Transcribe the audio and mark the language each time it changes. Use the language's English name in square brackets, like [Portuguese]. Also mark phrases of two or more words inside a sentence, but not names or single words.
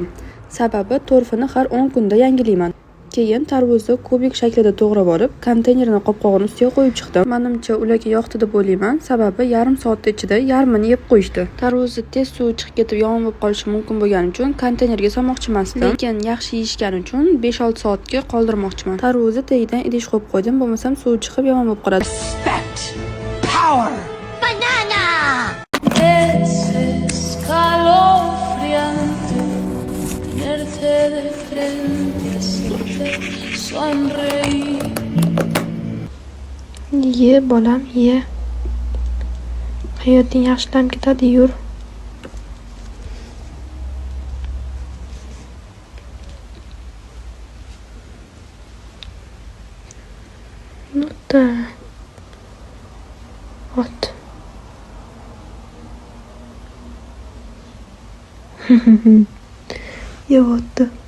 [Uzbek] Sababi torfini har 10 kunda yangilayman. Keyin tarvuzni kubik shaklida to'g'rab olib, konteynerni qopqog'ini ustiga qo'yib chiqdim. Menimcha ularga yoqdi deb o'ylayman, sababi yarim soat ichida yarmini yeb qo'yishdi. Tarvuzni tez suv chiqib ketib yomon bo'lib qolishi mumkin bo'lgani uchun konteynerga solmoqchi emasdim. Lekin yaxshi yeyishgani uchun 5-6 soatga qoldirmoqchiman. Tarvuzni tagidan idish qo'yib qo'ydim, bo'lmasam suv chiqib yomon bo'lib qoladi. [English] Respect. Power. [Uzbek] Banana. [Spanish] Es escalofriante tenerte de frente, hacerte sonreír. [Uzbek] Ye bolam, ye. Hayoting yaxshilanib ketadi, yur. Nota. Ot. Yevotdi.